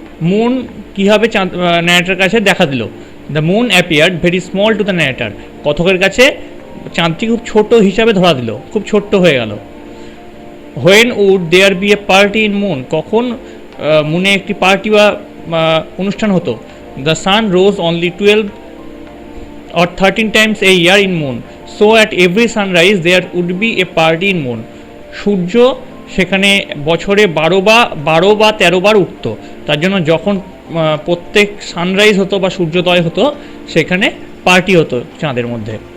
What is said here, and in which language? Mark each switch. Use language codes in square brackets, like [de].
[bn] Moon কীভাবে চাঁদ narrator কাছে দেখা দিল? [en] the moon appeared very small to the narrator, [bn] কথকের কাছে চাঁদটি খুব ছোট হিসাবে ধরা দিল, খুব ছোট্ট হয়ে গেল। [en] when would there be a party in moon, [bn] কখন মুনে একটি পার্টি বা অনুষ্ঠান হতো? [en] The sun rose only 12 or 13 times a year in moon, so at every sunrise there would be a party in moon. [bn] সূর্য সেখানে বছরে 12 বা 13 বার উঠতো, তার জন্য যখন প্রত্যেক সানরাইজ হতো বা সূর্যোদয় হতো সেখানে পার্টি হতো চাঁদের মধ্যে।